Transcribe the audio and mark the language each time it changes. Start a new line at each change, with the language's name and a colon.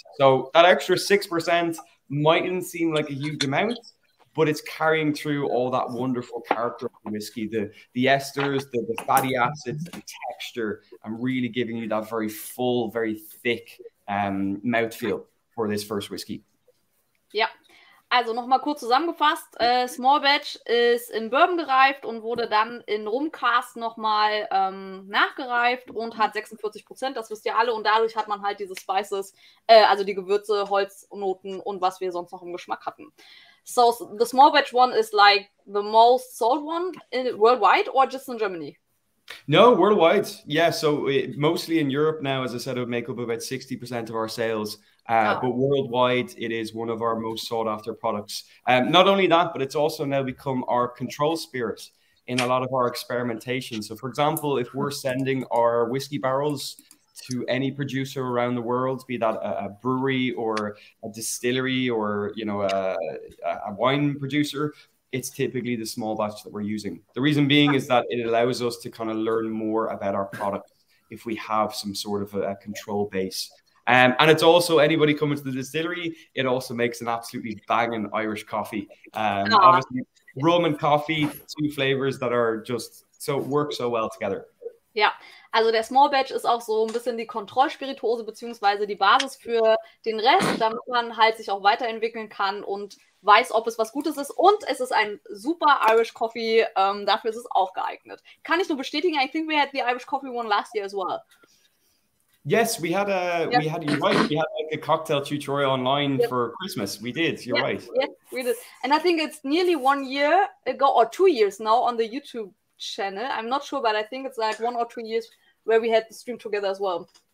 English: So that extra 6% mightn't seem like a huge amount, but it's carrying through all that wonderful character of the whiskey, the esters, the fatty acids, the texture, and really giving you that very full, very thick mouthfeel for this first whiskey.
German: Ja, also nochmal kurz zusammengefasst. Small Batch ist in Bourbon gereift und wurde dann in Rumcast nochmal nachgereift und hat 46%, das wisst ihr alle. Und dadurch hat man halt diese Spices, also die Gewürze, Holznoten und was wir sonst noch im Geschmack hatten.
English: So the Small Batch one is like the most sold one worldwide or just in Germany? No, worldwide. Yeah, so mostly in Europe now, as I said, it would make up about 60% of our sales. But worldwide, it is one of our most sought after products. Not only that, but it's also now become our control spirit in a lot of our experimentation. So for example, if we're sending our whiskey barrels to any producer around the world, be that a brewery or a distillery or, a wine producer, it's typically the small batch that we're using. The reason being is that it allows us to kind of learn more about our product if we have some sort of a control base. And it's also anybody coming to the distillery, it also makes an absolutely banging Irish coffee. Obviously, rum and coffee, 2 flavors that are just work so well together.
German: Ja, also der Small Batch ist auch so ein bisschen die Kontrollspirituose beziehungsweise die Basis für den Rest, damit man halt sich auch weiterentwickeln kann und weiß, ob es was Gutes ist. Und es ist ein super Irish Coffee, dafür ist es auch geeignet. Kann ich nur bestätigen,
English: I think we had the Irish Coffee one last year as well. Yes, we had you're right. We had like a cocktail tutorial online for Christmas. We did. You're right. Yes, we did. And I think it's nearly 1 year ago or 2 years now on the YouTube channel. I'm not sure, but I think it's like 1 or 2 years where we had the stream together as well.